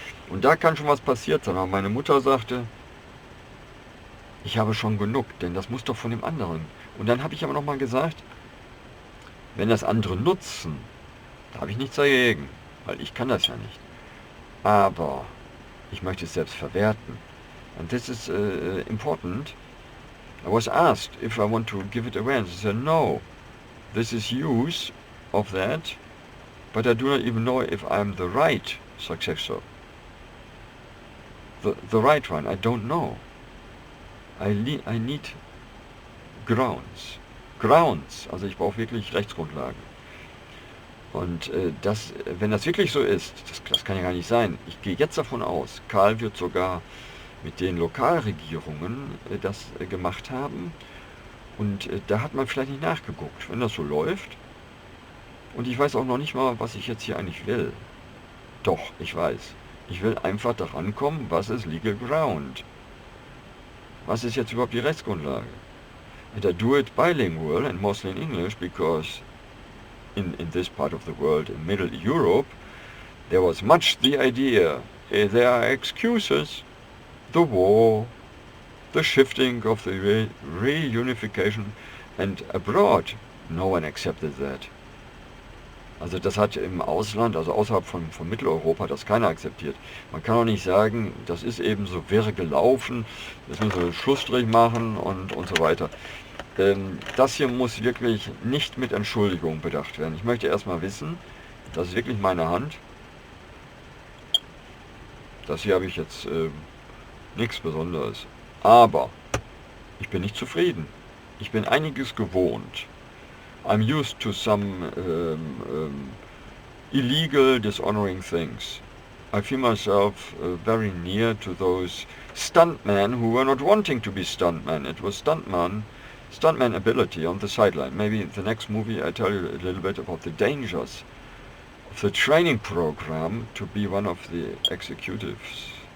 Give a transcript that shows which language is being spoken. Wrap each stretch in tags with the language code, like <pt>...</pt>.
<de>Und da kann schon was passiert sein. Aber meine Mutter sagte, ich habe schon genug, denn das muss doch von dem anderen. Und dann habe ich aber nochmal gesagt, wenn das andere nutzen, da habe ich nichts dagegen, weil ich kann das ja nicht. Aber ich möchte es selbst verwerten.</de> <en>And this is important. I was asked if I want to give it away, and I said no. This is use of that, but I do not even know if I'm the right successor. The right one, I don't know. I need grounds.</en> <de>Grounds, also ich brauche wirklich Rechtsgrundlagen. Und wenn das wirklich so ist, das kann ja gar nicht sein. Ich gehe jetzt davon aus, Karl wird sogar mit den Lokalregierungen das gemacht haben. Und da hat man vielleicht nicht nachgeguckt, wenn das so läuft. Und ich weiß auch noch nicht mal, was ich jetzt hier eigentlich will. Doch, ich weiß. Ich will einfach daran kommen, was ist Legal Ground? Was ist jetzt überhaupt die Rechtsgrundlage?</de> <en>And I do it bilingual and mostly in English because in this part of the world, in Middle Europe, there was much the idea, there are excuses, the war, the shifting of the reunification, and abroad no one accepted that.</en> <de>Also das hat im Ausland, also außerhalb von Mitteleuropa, das keiner akzeptiert. Man kann auch nicht sagen, das ist eben so, wäre gelaufen, jetzt müssen wir einen Schlussstrich machen und so weiter. Das hier muss wirklich nicht mit Entschuldigung bedacht werden. Ich möchte erstmal wissen, das ist wirklich meine Hand. Das hier habe ich jetzt nichts Besonderes. Aber ich bin nicht zufrieden. Ich bin einiges gewohnt.</de> <en>I'm used to some illegal, dishonoring things. I feel myself very near to those stuntmen who were not wanting to be stuntmen. It was stuntman ability on the sideline. Maybe in the next movie I tell you a little bit about the dangers of the training program to be one of the executives.</en>